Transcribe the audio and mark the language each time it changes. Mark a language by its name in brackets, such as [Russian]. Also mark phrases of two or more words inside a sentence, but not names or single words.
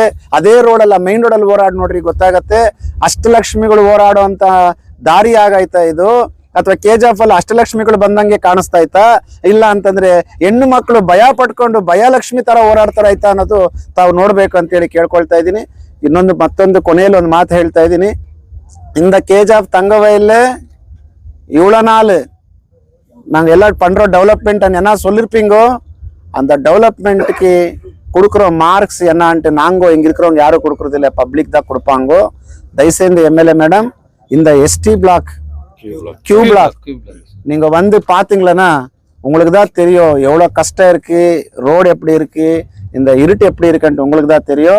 [Kannada] ಅದೇ ರೋಡಲ್ಲ ಮೈನ್ ರೋಡಲ್ಲಿ ಓಡಾಡಿ ನೋಡ್ರಿ ಗೊತ್ತಾಗತ್ತೆ. ಅಷ್ಟಲಕ್ಷ್ಮಿಗಳು ಓಡಾಡುವಂತ ದಾರಿ ಆಗೈತೆ ಇದು, ಅಥವಾ KGF ಅಲ್ಲಿ ಅಷ್ಟಲಕ್ಷ್ಮಿಗಳು ಬಂದಂಗೆ ಕಾಣಿಸ್ತಾ ಐತಾ, ಇಲ್ಲ ಅಂತಂದ್ರೆ ಹೆಣ್ಣು ಮಕ್ಕಳು ಭಯ ಪಟ್ಕೊಂಡು ಭಯಲಕ್ಷ್ಮಿ ತರ ಓಡಾಡ್ತಾರ ಆಯ್ತಾ ಅನ್ನೋದು ತಾವು ನೋಡ್ಬೇಕು ಅಂತೇಳಿ ಕೇಳ್ಕೊಳ್ತಾ ಇದ್ದೀನಿ. ಮತ್ತೊಂದು ಕೊನೆಯಲ್ಲಿ ಒಂದು ಮಾತು ಹೇಳ್ತಾ ಇದ್ದೀನಿ, [Tamil] இந்த KGF தங்கவயல்ல இவ்வளோ நாள் நாங்கள் எல்லாம் பண்ணுறோம் டெவலப்மெண்ட் என்ன சொல்லியிருப்பீங்கோ, அந்த டெவலப்மெண்ட்டுக்கு கொடுக்குற மார்க்ஸ் என்னான்ட்டு நாங்கள் இங்கே இருக்கிறவங்க யாரும் கொடுக்குறதில்ல, பப்ளிக் தான் கொடுப்பாங்கோ. தயவுசெய்து MLA மேடம் இந்த ST பிளாக் Q பிளாக் நீங்க வந்து பாத்தீங்களன்னா உங்களுக்கு தான் தெரியும் எவ்வளவு கஷ்டம் இருக்கு, ரோடு எப்படி இருக்கு, இந்த இருட்டு எப்படி இருக்குன்ட்டு உங்களுக்கு தான் தெரியும்.